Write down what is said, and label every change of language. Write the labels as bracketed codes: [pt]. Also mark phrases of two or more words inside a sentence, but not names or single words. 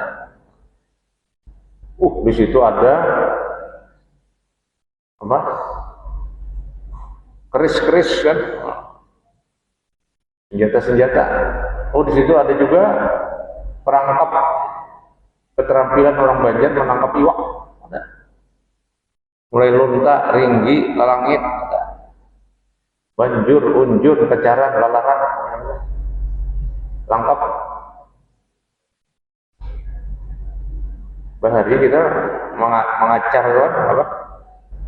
[id] Di situ ada apa? Keris-keris kan? Senjata-senjata. Di situ ada juga perangkap keterampilan orang Banjar menangkap iwak. Ada. Mulai lunta, ringgi, lalangit, ada. Banjur, unjur, kecaran, lalaran, langkap. [bjn] Bahari kita mengacar apa?